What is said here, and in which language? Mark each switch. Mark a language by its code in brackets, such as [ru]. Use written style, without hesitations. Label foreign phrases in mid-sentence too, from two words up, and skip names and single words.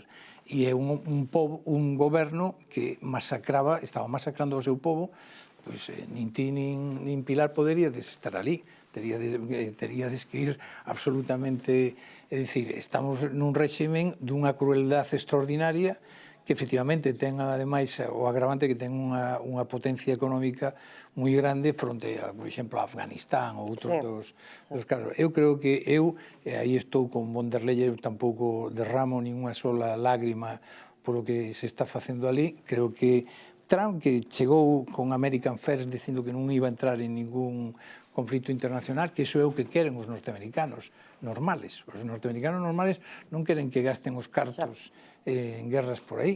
[gl] E é un goberno que estaba masacrando o seu povo pois nin ti nin Pilar poderíades estar ali, teríades que ir absolutamente, é dicir, estamos nun réximen dunha crueldade extraordinaria que efectivamente ten ademais o agravante que ten unha potencia económica moi grande fronte a, por exemplo, a Afganistán ou outros dos casos. Eu creo que aí estou con von der Leyen, tampouco derramo ninguna sola lágrima polo que se está facendo ali. Creo que Trump, que chegou con [en] American First [gl] dicindo que non iba a entrar en ningún conflito internacional, que iso é o que queren os norteamericanos normales. Os norteamericanos normales non queren que gasten os cartos en guerras por aí.